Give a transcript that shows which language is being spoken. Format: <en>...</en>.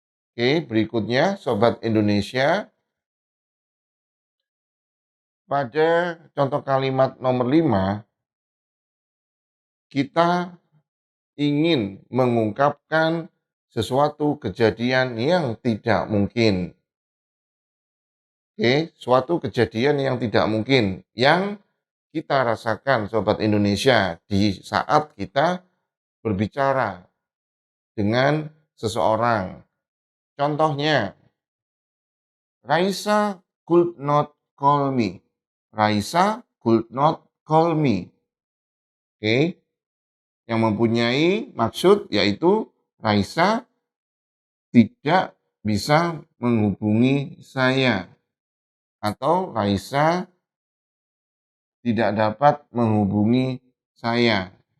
<id>Oke, berikutnya Sobat Indonesia, pada contoh kalimat nomor 5, kita ingin mengungkapkan sesuatu kejadian yang tidak mungkin. Oke, suatu kejadian yang tidak mungkin yang kita rasakan Sobat Indonesia di saat kita berbicara dengan seseorang.</id> <en>Contohnya, Raisa could not call me. Raisa could not call me.</en> <id>Oke, yang mempunyai maksud yaitu Raisa tidak bisa menghubungi saya. Atau Raisa tidak dapat menghubungi saya.</id>